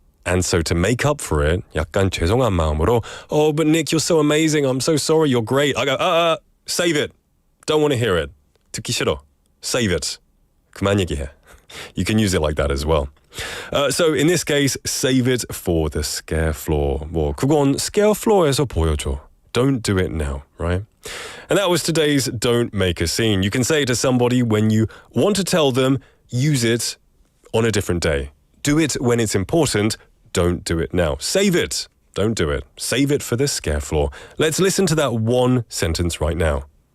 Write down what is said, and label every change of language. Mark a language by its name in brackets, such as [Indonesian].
[English] And so to make up for it, [Korean] 약간 죄송한 마음으로, [English] oh, but Nick, you're so amazing. I'm so sorry. You're great. I go, save it. Don't want to hear it. [Korean] 듣기 싫어. [English] Save it. [Korean] 그만 얘기해. [English] You can use it like that as well. So in this case, save it for the scare floor. [Korean] 뭐 그건 scare floor에서 보여줘. [English] Don't do it now, right? And that was today's Don't Make a Scene. You can say it to somebody when you want to tell them, use it on a different day. Do it when it's important. Don't do it now. Save it. Don't do it. Save it for the scare floor. Let's listen to that one sentence right now.